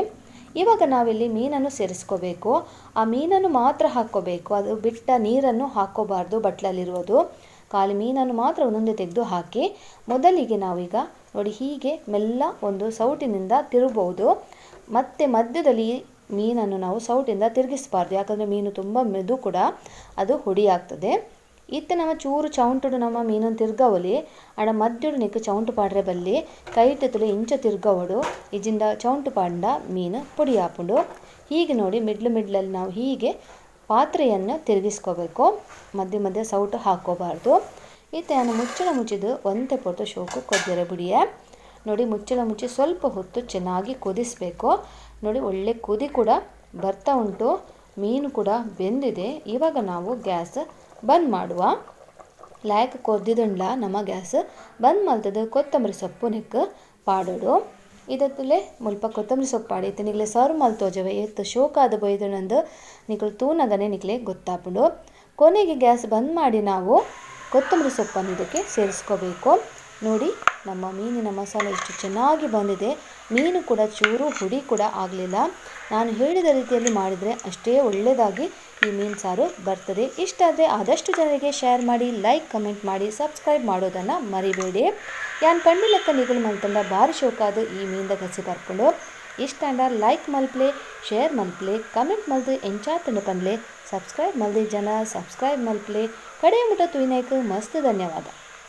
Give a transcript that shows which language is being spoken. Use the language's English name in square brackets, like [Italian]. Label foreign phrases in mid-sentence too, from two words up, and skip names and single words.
[Kannada] ಇವಾಗ ನಾವಿಲ್ಲಿ ಮೀನನ್ನು ಸೇರಿಸ್ಕೋಬೇಕು. ಆ ಮೀನನ್ನು ಮಾತ್ರ ಹಾಕ್ಕೋಬೇಕು, ಅದು ಬಿಟ್ಟ ನೀರನ್ನು ಹಾಕ್ಕೋಬಾರ್ದು ಬಟ್ಲಲ್ಲಿರುವುದು. ಖಾಲಿ ಮೀನನ್ನು ಮಾತ್ರ ಒಂದೊಂದೇ ತೆಗೆದು ಹಾಕಿ ಮೊದಲಿಗೆ ನಾವೀಗ ನೋಡಿ ಹೀಗೆ ಮೆಲ್ಲ ಒಂದು ಸೌಟಿನಿಂದ ತಿರುಗಬಹುದು. ಮತ್ತು ಮಧ್ಯದಲ್ಲಿ ಮೀನನ್ನು ನಾವು ಸೌಟಿಂದ ತಿರುಗಿಸಬಾರ್ದು, ಯಾಕಂದರೆ ಮೀನು ತುಂಬ ಮೆದು ಕೂಡ ಅದು ಹುಡಿ ಆಗ್ತದೆ. [Tulu] ಇತ್ತೆ ನಮ್ಮ ಚೂರು ಚೌಂಟುಡು ನಮ್ಮ ಮೀನನ್ನು ತಿರ್ಗವಲಿ ಆಡ ಮದ್ಯುಡು ನಿಕ್ಕು ಚೌಂಟು ಪಾಡ್ರೆ ಬಲ್ಲಿ ಕೈಟ್ ತುಳು ಇಂಚ ತಿರ್ಗವಡು ಇಜಿಂದ ಚೌಂಟು ಪಾಂಡ ಮೀನು ಪುಡಿ ಹಾಪುಂಡು. [Kannada] ಹೀಗೆ ನೋಡಿ ಮಿಡ್ಲಲ್ಲಿ ನಾವು ಹೀಗೆ ಪಾತ್ರೆಯನ್ನು ತಿರುಗಿಸ್ಕೋಬೇಕು, ಮಧ್ಯೆ ಮಧ್ಯೆ ಸೌಟು ಹಾಕೋಬಾರ್ದು. [Tulu] ಇತ್ತೆ ನಾನು ಮುಚ್ಚಳ ಮುಚ್ಚಿದ್ದು ಒಂತೆ ಪೊಟ್ಟು ಶೋಕು ಕೊದ್ದಿರೆ ಬಿಡಿಯೇ. [Kannada] ನೋಡಿ ಮುಚ್ಚಳ ಮುಚ್ಚಿ ಸ್ವಲ್ಪ ಹೊತ್ತು ಚೆನ್ನಾಗಿ ಕುದಿಸಬೇಕು. ನೋಡಿ ಒಳ್ಳೆ ಕುದಿ ಕೂಡ ಬರ್ತಾ ಉಂಟು, ಮೀನು ಕೂಡ ಬೆಂದಿದೆ. ಇವಾಗ ನಾವು ಗ್ಯಾಸ್ ಬಂದ್ ಮಾಡುವ. [Tulu] ಲಾಯ್ಕ್ ಕೊದ್ದಿದುಂಡ್ಲ ನಮ್ಮ ಗ್ಯಾಸ್ ಬಂದ್ ಮಲ್ತದ್ದು ಕೊತ್ತಂಬರಿ ಸೊಪ್ಪು ನೆಕ್ ಪಾಡೋಡು. ಇದತ್ತಲೆ ಮುಲ್ಪ ಕೊತ್ತಂಬರಿ ಸೊಪ್ಪು ಪಾಡೈತೆ ನಿಕ್ಲೆ ಸರ್ವ್ ಮಲ್ತೋಜವೆ ಎತ್ತು ಶೋಕಾದ ಬೈದನಂದು ನಿಕ್ಲು ತೂನಗನೆ ನಿಕ್ಲೆ ಗೊತ್ತಾಪುಂಡು. [Kannada] ಕೊನೆಗೆ ಗ್ಯಾಸ್ ಬಂದ್ ಮಾಡಿ ನಾವು ಕೊತ್ತಂಬರಿ ಸೊಪ್ಪನ್ನು ಇದಕ್ಕೆ ಸೇರಿಸ್ಕೋಬೇಕು. ನೋಡಿ ನಮ್ಮ ಮೀನಿನ ಮಸಾಲೆ ಎಷ್ಟು ಚೆನ್ನಾಗಿ ಬಂದಿದೆ. ಮೀನು ಕೂಡ ಚೂರು ಹುಡಿ ಕೂಡ ಆಗಲಿಲ್ಲ. ನಾನು ಹೇಳಿದ ರೀತಿಯಲ್ಲಿ ಮಾಡಿದರೆ ಅಷ್ಟೇ ಒಳ್ಳೆಯದಾಗಿ ಈ ಮೀನು ಸಾರು ಬರ್ತದೆ. ಇಷ್ಟ ಆದರೆ ಆದಷ್ಟು ಜನರಿಗೆ ಶೇರ್ ಮಾಡಿ, [English] like comment [Kannada] ಮಾಡಿ, ಸಬ್ಸ್ಕ್ರೈಬ್ ಮಾಡೋದನ್ನು ಮರಿಬೇಡಿ. [Tulu] ಯಾನ್ ಪಂಡಿಲಕ್ಕ ನಿಗುಲು ಮಲ್ತಂಡ ಭಾರಿ ಶೋಕಾದು ಈ ಮೀನ್ದ ಗಸಿ ಬರ್ಕೊಂಡು ಇಷ್ಟ ಅಂಡ ಲೈಕ್ ಮಲ್ಪ್ಲೆ, ಶೇರ್ ಮಲ್ಪ್ಲೆ, ಕಮೆಂಟ್ ಮಲ್ದು ಎಂಚಾತಂಡು ಪಂಡ್ಲೆ, ಸಬ್ಸ್ಕ್ರೈಬ್ ಮಲ್ದಿ ಜನ ಸಬ್ಸ್ಕ್ರೈಬ್ ಮಲ್ಪ್ಲೆ ಕಡೆ ಮುಟ ತುಯ್ನೈಕ್ ಮಸ್ತ್ ಧನ್ಯವಾದ.